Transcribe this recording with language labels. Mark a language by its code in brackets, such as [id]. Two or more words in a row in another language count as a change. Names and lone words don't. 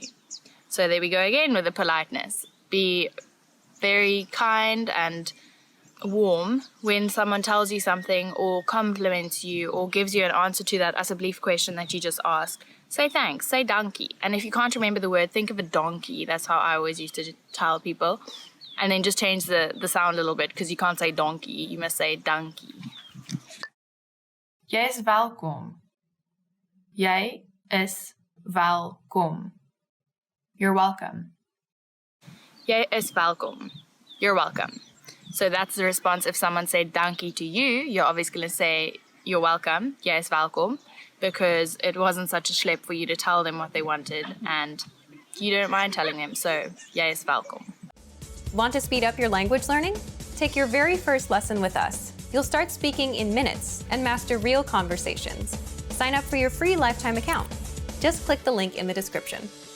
[en] So there we go again with the politeness. Be very kind and warm when someone tells you something or compliments you or gives you an answer to that asseblief question that you just asked. Say thanks, say dankie. And if you can't remember the word, think of a donkey. That's how I always used to tell people. And then just change the sound a little bit, because you can't say donkey, you must say dankie. [af] Jy is welkom. Jy is welkom. [en] You're welcome. [af] Jy is welkom. [en] You're welcome. So that's the response. If someone said dankie to you, you're obviously going to say you're welcome. [af] Jy is welkom. [en] Because it wasn't such a schlep for you to tell them what they wanted, and you don't mind telling them, so [af] jy is welkom. [en] Want to speed up your language learning? Take your very first lesson with us. You'll start speaking in minutes and master real conversations. Sign up for your free lifetime account. Just click the link in the description.